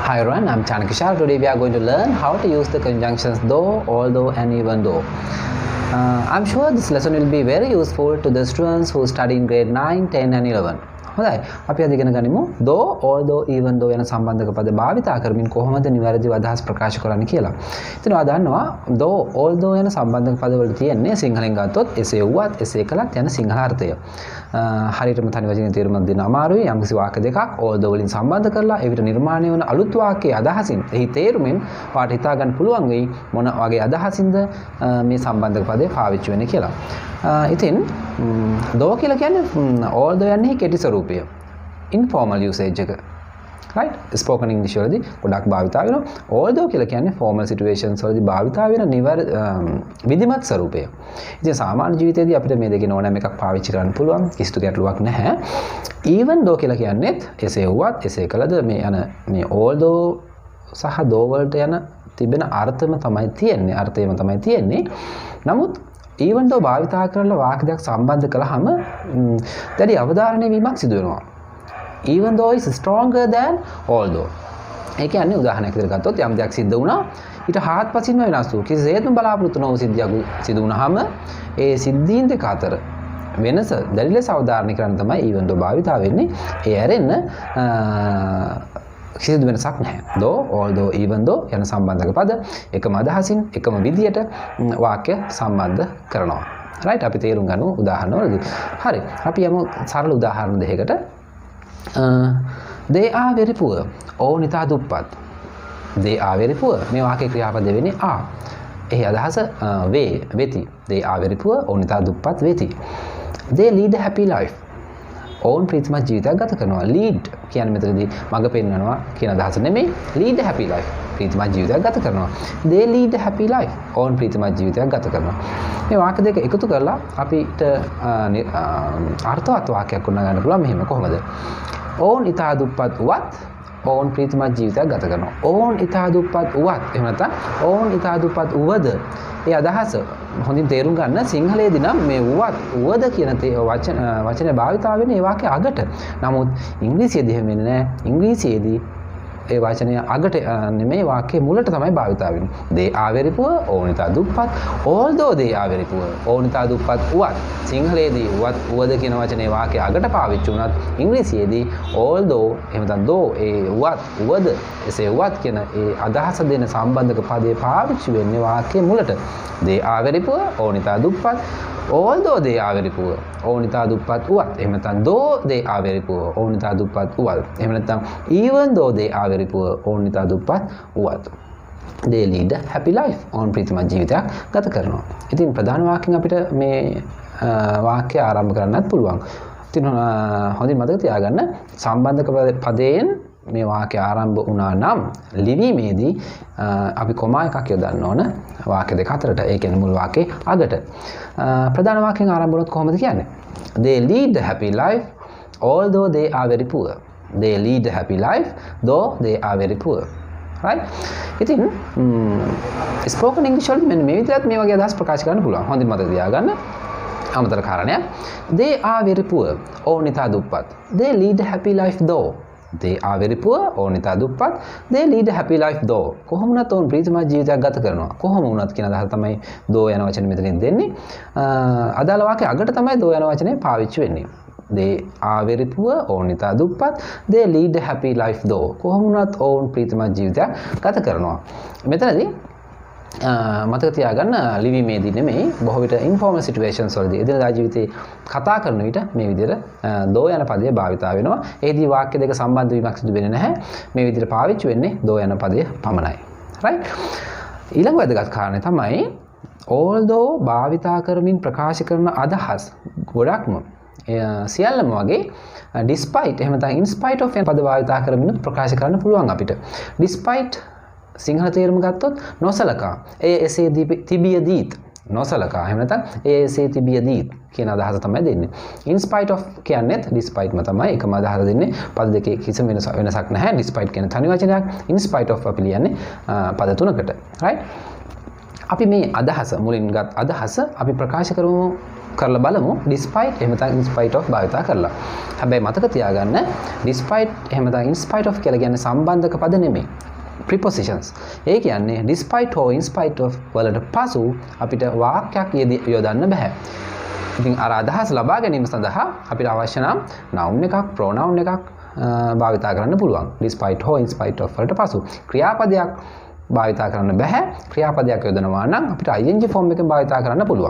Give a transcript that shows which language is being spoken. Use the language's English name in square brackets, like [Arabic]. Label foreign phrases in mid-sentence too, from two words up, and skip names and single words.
[English] Hi everyone, I'm Chanakishar. Today we are going to learn how to use the conjunctions though, although and even though. I'm sure this lesson will be very useful to the students who study in grade 9, 10 and 11. [Sinhala] හොඳයි අපි අද ඉගෙන ගනිමු [English] though although even though [Sinhala] යන සම්බන්ධක පද භාවිතා කරමින් කොහොමද නිවැරදිව අදහස් ප්‍රකාශ කරන්නේ කියලා. ඉතින් ඔයා දන්නවා [English] though although [Sinhala] යන සම්බන්ධක පද වල තියෙන්නේ සිංහලෙන් ගත්තොත් එසේ වුවත් එසේ කළත් යන සිංහල අර්ථය. හරියටම තනි වචනේ තේරුම දෙන්න අමාරුයි. යම්කිසි වාක්‍ය දෙකක් although වලින් සම්බන්ධ කරලා එවිට නිර්මාණය වන අලුත් වාක්‍යයේ අදහසින් එහි තේරුමෙන් පාට හිතා ගන්න පුළුවන් වෙයි මොන වගේ අදහසින්ද මේ සම්බන්ධක පදේ පාවිච්චි වෙන්නේ කියලා. ඉතින් though කියලා කියන්නේ although යන්නේ කෙටි ස්වරූපය. [English] informal usage එක. [Sinhala] right? [English] spoken English [Sinhala] වලදී ගොඩක් භාවිතා වෙනවා. although කියලා කියන්නේ [English] formal situations [Sinhala] වලදී භාවිතා වෙන විධිමත් ස්වරූපය. ඉතින් සාමාන්‍ය ජීවිතයේදී අපිට මේ දෙකේ ඕනෑම එකක් පාවිච්චි කරන්න පුළුවන්. කිසිදු ගැටලුවක් නැහැ. even though කියලා කියන්නේත් එසේ වුවත් එසේ කළද මේ යන මේ although සහ though වලට යන තිබෙන අර්ථම තමයි තියෙන්නේ. අර්ථයම තමයි තියෙන්නේ. නමුත් [English] even though [Sinhala] භාවිතා කරලා වාක්‍ය දෙකක් සම්බන්ධ කළාම දැඩි අවධාරණය වීමක් සිදු වෙනවා. [English] even though is stronger than although. [Sinhala] ඒ කියන්නේ උදාහරණයක් විදිහට ගත්තොත් යම් දෙයක් සිද්ධ වුණා ඊට හාත්පසින්ම වෙනස් වූ කිසිසේත්ම බලාපොරොත්තු නොවු සිද්ධියක් සිදු වුණාම ඒ සිද්ධීන් දෙක අතර වෙනස දැඩි ලෙස අවධාරණය කරන්න තමයි [English] even though [Sinhala] භාවිතා වෙන්නේ. ඒ ඇරෙන්න කිසිදු වෙනසක් නැහැ. [English] though although even though [Sinhala] යන සම්බන්ධක පද එකම අදහසින් එකම විදියට වාක්‍ය සම්බන්ධ කරනවා. right? අපි තේරුම් ගමු උදාහරණ වලදී. හරි. අපි යමු සරල උදාහරණ දෙකකට. [English] they are very poor. [Sinhala] ඔවුන් ඉතා දුප්පත්. [English] they are very poor. [Sinhala] මේ වාක්‍යයේ ක්‍රියාපද වෙන්නේ are. එහි අදහස වෙති. [English] they are very poor. [Sinhala] ඔවුන් ඉතා දුප්පත් වෙති. [English] they lead a happy life. [Sinhala] ඔවුන් ප්‍රීතිමත් ජීවිතයක් ගත කරනවා. lead කියන්නේ මෙතනදී මඟ පෙන්වනවා කියන අදහස නෙමෙයි. [English] lead a happy life. [Sinhala] ප්‍රීතිමත් ජීවිතයක් ගත කරනවා. [English] they lead a happy life. [Sinhala] ඔවුන් ප්‍රීතිමත් ජීවිතයක් ගත කරනවා. මේ වාක්‍ය දෙක එකතු කරලා අපිට අර්ථවත් වාක්‍යයක් උන්න ගන්න පුළුවන්. මෙහෙම කොහොමද? ඔවුන් ඉතා දුප්පත් වුවත් ඔවුන් ප්‍රීතිමත් ජීවිතයක් ගත කරනවා. ඔවුන් ඉතා දුප්පත් වුවත් එහෙම නැත්නම් ඔවුන් ඉතා දුප්පත් වුවද ඒ අදහස හොඳින් තේරුම් ගන්න සිංහලයේදී නම් මේ වුවද කියන වචනේ භාවිතා වෙන්නේ ඒ වාක්‍යයේ අගට. නමුත් ඉංග්‍රීසියේදී එහෙම වෙන්නේ නැහැ. ඉංග්‍රීසියේදී ඒ වචනය අගට නෙමෙයි වාක්‍යයේ මුලට තමයි භාවිතා වෙන්නේ. [English] they are very poor. [Sinhala] ඔවුන් ඉතා දුප්පත්. [English] although they are very poor. [Sinhala] ඔවුන් ඉතා දුප්පත් වුවත් සිංහලයේදී වුවද කියන වචනේ වාක්‍යයේ අගට පාවිච්චි වුණත් ඉංග්‍රීසියේදී although එහෙම නැත්නම් though ඒ වුවද එසේ වුවත් කියන ඒ අදහස දෙන සම්බන්ධක පදේ පාවිච්චි වෙන්නේ වාක්‍යයේ මුලට. [English] they are very poor. [Sinhala] ඔවුන් ඉතා දුප්පත්. [English] although they are very poor. [Sinhala] ඔවුන් ඉතා දුප්පත් වුවත් එහෙම නැත්නම් [English] though they are very poor. [Sinhala] ඔවුන් ඉතා දුප්පත් වුවත් එහෙම නැත්නම් [English] even though they are very poor. [Sinhala] ඔවුන් ඉතා දුප්පත් වුවත් [English] they lead a happy life. [Sinhala] ඔවුන් ප්‍රීතිමත් ජීවිතයක් ගත කරනවා. ඉතින් ප්‍රධාන වාක්‍යයෙන් අපිට මේ වාක්‍ය ආරම්භ කරන්නත් පුළුවන්. ඉතින් හොඳින් මතක තියාගන්න සම්බන්ධක පදයෙන් මේ වාක්‍ය ආරම්භ වුණා නම් ලිවීමේදී අපි කොමා එකක් යොදන්න ඕන වාක්‍ය දෙක අතරට. ඒ කියන්නේ මුල් වාක්‍යයේ අගට. ප්‍රධාන වාක්‍යයෙන් ආරම්භ වුණොත් කොහොමද කියන්නේ? [English] they lead a happy life although they are very poor. they lead a happy life though they are very poor. [Sinhala] right? ඉතින් [English] spoken English [Sinhala] වලදී මෙන්න මේ විදිහට මේ වගේ අදහස් ප්‍රකාශ කරන්න පුළුවන්. හොඳින් මතක තියාගන්න. අමතර කාරණයක්. [English] they are very poor. [Sinhala] ඔවුන් ඉතා දුප්පත්. [English] they lead a happy life though. they are very poor. [Sinhala] ඔවුන් ඉතා දුප්පත්. [English] they lead a happy life though. [Sinhala] කොහොම වුණත් ඔවුන් ප්‍රීතිමත් ජීවිතයක් ගත කරනවා. කොහොම වුණත් කියන අදහස තමයි though යන වචනේ මෙතනින් දෙන්නේ. අදාළ වාක්‍යය අගට තමයි though යන වචනේ පාවිච්චි වෙන්නේ. [English] they are very poor. [Sinhala] ඔවුන් ඉතා දුප්පත්. [English] they lead a happy life though. [Sinhala] කොහොම වුණත් ඔවුන් ප්‍රීතිමත් ජීවිතයක් ගත කරනවා. මෙතනදී මතක තියාගන්න ලිවීමේදී නෙමෙයි බොහෝ විට [English] informal situations [Sinhala] වලදී එදිනදා ජීවිතේ කතා කරන විට මේ විදිහට though යන පදය භාවිතා වෙනවා. එෙහිදී වාක්‍ය දෙක සම්බන්ධ වීමක් සිදු වෙන්නේ නැහැ. මේ විදිහට පාවිච්චි වෙන්නේ though යන පදය පමණයි. right? ඊළඟ වැදගත් කාරණේ තමයි although භාවිතා කරමින් ප්‍රකාශ කරන අදහස් ගොඩක්ම සියල්ලම වගේ despite එහෙම නැත්නම් [English] in spite of [Sinhala] යන පද භාවිතා කරමින් ප්‍රකාශ කරන්න පුළුවන් අපිට. despite සිංහල තේරුම ගත්තොත් නොසලකා. ඒ එසේ තිබියදීත් නොසලකා. එහෙම නැත්නම් ඒ එසේ තිබියදීත් කියන අදහස තමයි දෙන්නේ. [English] in spite of [Sinhala] කියන්නේත් despite ම තමයි එකම අදහස දෙන්නේ. පද දෙකේ කිසිම වෙනසක් නැහැ. despite කියන තනි වචනයක්. [English] in spite of [Sinhala] අපි ලියන්නේ පද තුනකට. right? අපි මේ අදහස මුලින් ගත් අදහස අපි ප්‍රකාශ කරමු කරලා බලමු despite එහෙම නැත්නම් [English] in spite of [Sinhala] භාවිතා කරලා. හැබැයි මතක තියාගන්න despite එහෙම නැත්නම් [English] in spite of [Sinhala] කියලා කියන්නේ සම්බන්ධක පද නෙමෙයි. prepositions. ඒ කියන්නේ [English] despite or in spite of [Sinhala] වලට පසු අපිට වාක්‍යයක් යොදන්න බෑ. ඉතින් අර අදහස් ලබා ගැනීම සඳහා අපිට අවශ්‍ය නම් noun එකක් pronoun එකක් භාවිතා කරන්න පුළුවන්. [English] despite or in spite of [Sinhala] වලට පසු ක්‍රියාපදයක් භාවිතා කරන්න බෑ. ක්‍රියාපදයක් යොදනවා නම් අපිට [English] ing form [Sinhala] එකෙන් භාවිතා කරන්න පුළුවන්.